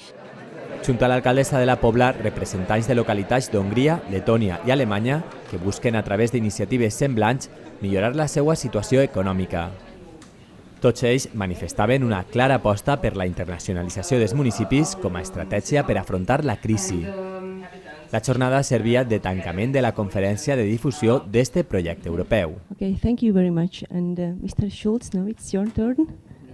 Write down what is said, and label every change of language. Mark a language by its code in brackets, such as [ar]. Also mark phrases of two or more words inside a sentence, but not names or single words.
[ca] Junt a l'alcaldessa de la Pobla, representants de localitats d'Hongria, Letònia i Alemanya que busquen a través d'iniciatives semblants millorar la seva situació econòmica. Tots ells manifestaven una clara aposta per la internacionalització dels municipis com a estratègia per afrontar la crisi. La jornada servia de tancament de la conferència de difusió d'este projecte europeu. [en] Okay, thank you very much. And Mr. Schulz, now it's your turn.